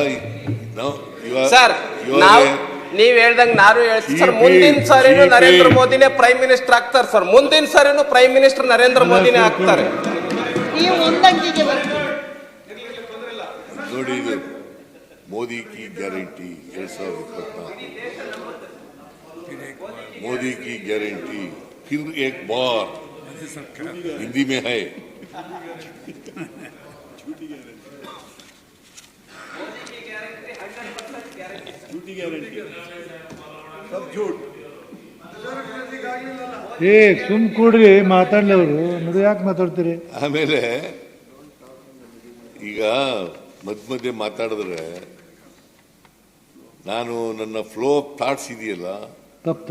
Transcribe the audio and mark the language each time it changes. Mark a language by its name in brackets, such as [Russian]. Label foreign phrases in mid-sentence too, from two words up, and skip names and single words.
[Kannada] ನೀವ್ ಹೇಳ್ದಂಗ್ ನಾನು ಹೇಳ್ತೀನಿ ಸರ್, ಮುಂದಿನ ಸಾರಿನೂ ನರೇಂದ್ರ ಮೋದಿನೇ [English] prime minister [Kannada] ಆಗ್ತಾರೆ ಸರ್. ಮುಂದಿನ ಸಾರಿನೂ [English] prime minister [Kannada] ನರೇಂದ್ರ ಮೋದಿನೇ ಆಗ್ತಾರೆ. ನೋಡಿ, ಇದು ಮೋದಿ ಕಿ ಗ್ಯಾರಂಟಿ 2024, [Hindi] मोदी की गारंटी फिर एक बार हिंदी में है. झूठी गारंटी, सब झूठ. [Kannada] ಸುಮ್ ಕೂಡ್ರಿ, ಮಾತಾಡ್ಲಿ ಅವರು. ನೋಡಿ ಯಾಕೆ ಮಾತಾಡ್ತೀರಿ? ಆಮೇಲೆ ಈಗ ಮಧ್ಯೆ ಮಾತಾಡಿದ್ರೆ ನಾನು ನನ್ನ [English] flow of thoughts [Kannada] ಇದೆಯಲ್ಲ, ತಪ್ಪು